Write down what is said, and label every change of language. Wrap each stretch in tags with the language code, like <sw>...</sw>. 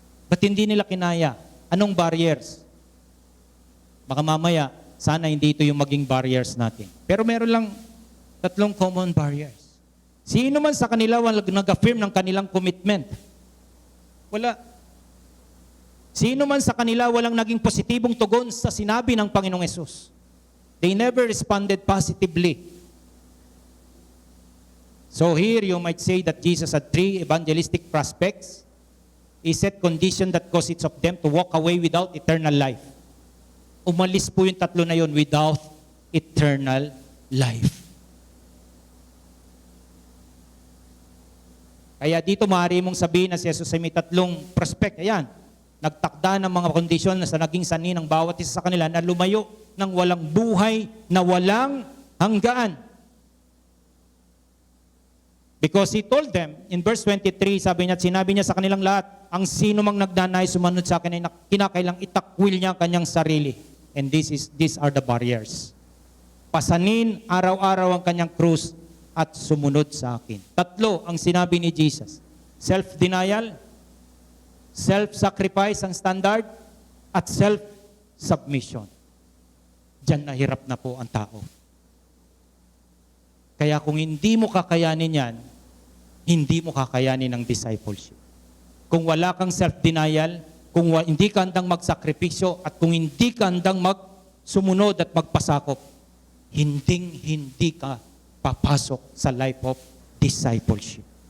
<tl>Ba't hindi nila kinaya? Anong barriers? Baka mamaya, sana hindi ito yung maging barriers natin. Pero meron lang tatlong common barriers. Sino man sa kanila nag-affirm ng kanilang commitment? Wala. Sino man sa kanila walang naging positibong tugon sa sinabi ng Panginoong Hesus?</tl> <en>They never responded positively. So here you might say that Jesus had three evangelistic prospects. He set condition that caused each of them to walk away without eternal life.</en> <tl>Umalis po yung tatlo na yun</tl> <en>without eternal life.</en> <tl>Kaya dito maaari mong sabihin na si Jesus ay may tatlong prospect. Ayan, nagtakda ng mga kondisyon na sa naging sanhi ng bawat isa sa kanila na lumayo ng walang buhay na walang hanggaan.</tl> <en>Because he told them, in verse 23,</en> <tl>sinabi niya sa kanilang lahat, ang sino mang nagnanais sumunod sa akin ay kinakailang itakwil niya ang kanyang sarili.</tl> <en>And these are the barriers.</en> <tl>Pasanin araw-araw ang kanyang krus at sumunod sa akin. Tatlo ang sinabi ni Jesus. Self-denial, self-sacrifice ang standard, at self-submission. Diyan nahirap na po ang tao. Kaya kung hindi mo kakayanin yan, hindi mo kakayanin ang discipleship. Kung wala kang self-denial, kung hindi ka handang magsakripisyo, at kung hindi ka handang magsumunod at magpasakop, hindi ka papasok sa life of discipleship.</tl>